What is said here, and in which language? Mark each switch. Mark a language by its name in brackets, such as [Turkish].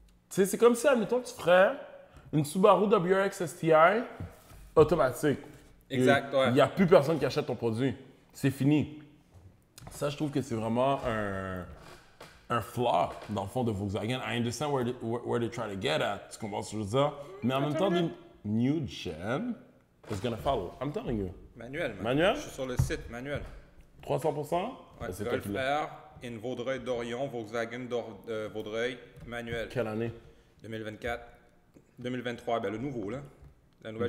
[French] Tu sais, c'est comme si, admettons, tu ferais une Subaru WRX STI automatique. Exact, ouais. Il n'y a plus personne qui achète ton produit. C'est fini. Ça, je trouve que c'est vraiment un flaw, dans le fond, de Volkswagen. [English] I understand where they try to get at. [French] Tu comprends ce que je veux dire? Mais en même temps, [English] the new gen is gonna follow. I'm telling you. [French] Manuel, man. Manuel? Je suis sur le site, manuel. 300%? Ouais, C'est toi Golf qui l'as. R, une Vaudreuil d'Orion, Volkswagen Vaudreuil, manuel. Quelle année? 2024. 2023, ben le nouveau, là. La nouvelle